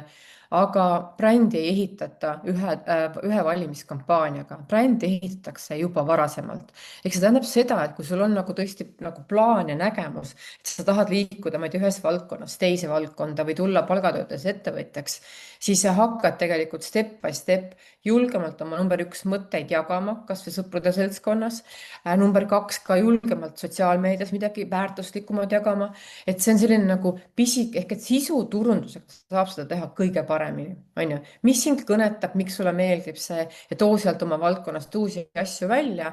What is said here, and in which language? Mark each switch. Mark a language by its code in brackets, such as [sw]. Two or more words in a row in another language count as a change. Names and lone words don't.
[et] Aga brändi ei ehitata ühe valimiskampaaniaga, brändi ehitatakse juba varasemalt. ehk see tähendab seda, et kui sul on nagu tõesti nagu plaan ja nägemus, et sa tahad liikuda, ma ei tea, ühest valdkonnast teise valdkonda või tulla palgatöötajaks ettevõtjaks, siis sa hakkad tegelikult [en] step by step [et] julgemalt oma number üks mõtteid jagama, kas või sõprade seltskonnas. Number kaks, ka julgemalt sotsiaalmeedias midagi väärtuslikumat jagama. Et see on selline nagu pisik, ehk et sisuturundusega saab seda teha kõige paremini, on ju. Mis sind kõnetab, miks sulle meeldib see ja too sealt oma valdkonnast uusi asju välja.